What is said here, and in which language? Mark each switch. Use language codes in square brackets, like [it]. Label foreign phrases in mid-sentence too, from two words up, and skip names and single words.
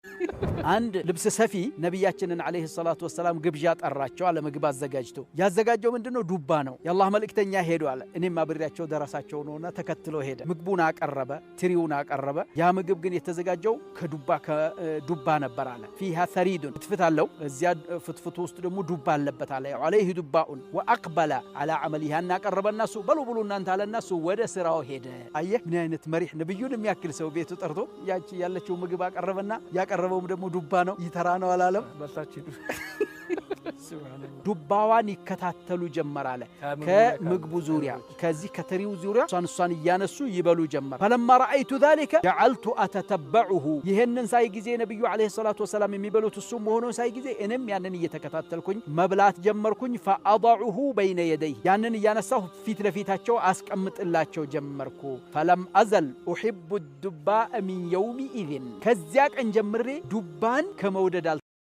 [am] አንድ ልብስ ሰፊ ነብያችንን [ar] عليه الصلاة والسلام [am] ግብዣ ጠራቸው አለ ምግብ አዘጋጅቶ ያዘጋጀው ምንድነው ዱባ ነው የአላህ መልእክተኛ ሄዱ አለ እኔም አብሬያቸው ደረሳቸው ነውና ተከትሎ ሄደ ምግቡን አቀረበ ትሪውን አቀረበ ያ ምግብ ግን የተዘጋጀው ከዱባ ነበር አለ [ar] فيها ثريد [am] ፍትፍታለው እዚያ ፍትፍቱ ውስጥ ደግሞ ዱባ አለበት አለ [ar] عليه دباء واقبل على عمله [am] እና ቀረበና ሱ በሉ እናንተ አለና ሱ ወደ ስራው ሄደ አየህ ምን አይነት መሪህ ነብዩን የሚያክል ሰው ቤቱ ጠርቶ ያቺ ያለችው ምግብ አቀረበና ያቀረበውም ደግሞ ዱባ ነው ይተራ ነው አላለም በታችዱ ዱባዋን ይከታተሉ ጀመር አለ ከምግቡ ዙሪያ ከዚህ ከትሪው ዙሪያ ሷን እያነሱ ይበሉ ጀመር [ar] فلما رايت ذلك جعلت اتتبعه [am] ይሄንን ሳይ ጊዜ ነብዩ [ar] عليه الصلاة والسلام [am] የሚበሉት እሱ መሆኑን ሳይ ጊዜ እኔም ያንን እየተከታተልኩኝ መብላት ጀመርኩኝ [ar] فاضعه بين يديه [am] ያንን እያነሳሁ ፊት ለፊታቸው አስቀምጥላቸው ጀመርኩ [ar] فلم ازل احب الدباء من يوم اذن [am] ከዚያ ቀን ጀምሬ ዱባን ከመውደድ